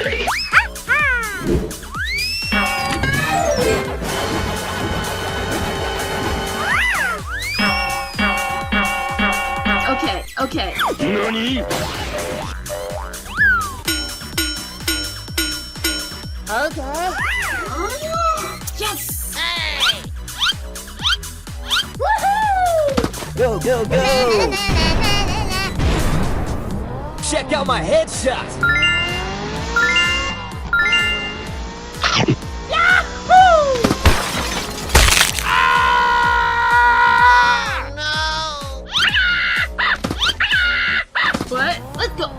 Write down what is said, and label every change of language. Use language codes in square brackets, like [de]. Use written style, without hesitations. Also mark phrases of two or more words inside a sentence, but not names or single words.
[en] Okay. NANI? Okay. Yes. Hey! Woohoo! Go, go, Na go. na na na na na. Check out my headshot. Oh, no! What? Let's go.